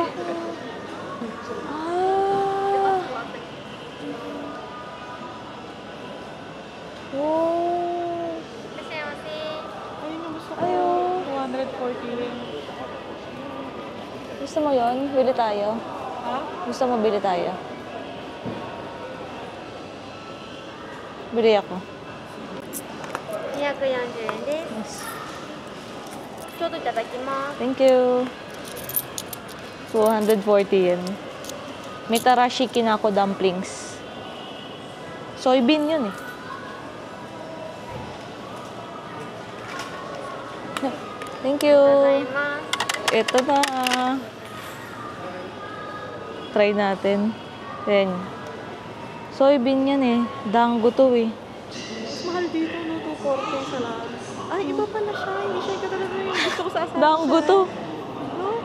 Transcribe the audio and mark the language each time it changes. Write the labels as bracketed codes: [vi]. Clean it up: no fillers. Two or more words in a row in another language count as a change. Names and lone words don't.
[tl] Wow. Ayun yung gusto ko. Ayun. 240 rin. Gusto mo yon? Bili tayo. Ha? Gusto mo bili tayo? Bili ako. [ja] 240 円です。 Yes. ちょうどいただきます。 [en] Thank you. 240 yen. [tl] May [ja] tarashi kinako [tl] dumplings. Soybean yun eh. [en] Thank you. [ja] ございます。 [tl] Ito na. Try natin. Then, soybean yan eh. Dango to eh. Mas mahal dito, no? 240 sa lang. Ay, iba pala siya. Hindi siya katulad na yung gusto ko sa asawa. Dango to. No?